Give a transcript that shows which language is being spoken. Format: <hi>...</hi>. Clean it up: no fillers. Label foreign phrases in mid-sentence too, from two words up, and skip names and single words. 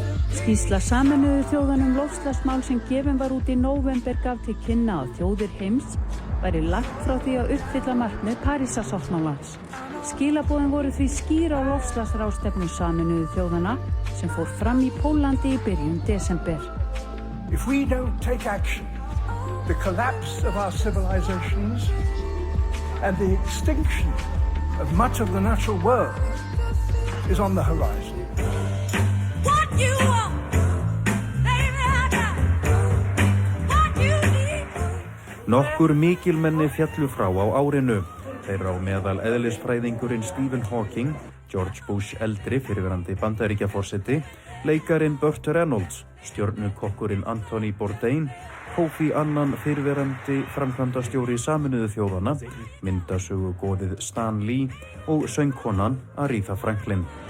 <is>Skýrsla Sameinuðu þjóðanna loftslagsmál sem gefin var út í nóvember gaf til kynna að þjóðir heims væri langt frá því að uppfylla markmið Parísarsáttmálans. Skilaboðin voru því skýr á loftslagsráðstefnu Sameinuðu þjóðanna sem fór fram í Pólandi í byrjun desember.</is> <en>If we don't take action, the collapse of our civilizations and the extinction of much of the natural world is on the horizon. What you want, baby, I got what you need.</en> <is>Nokkur mikilmenni fjallu frá á árinu. Þeirra á meðal eðlisfræðingurinn Stephen Hawking, George Bush eldri fyrrverandi Bandaríkjaforseti, leikarin Burt Reynolds, stjörnukokkurinn Anthony Bourdain, Kofi Annan fyrrverandi framkvæmdastjóri Sameinuðu þjóðanna, myndasögugoðið Stan Lee og söngkonan Aretha Franklin.</is>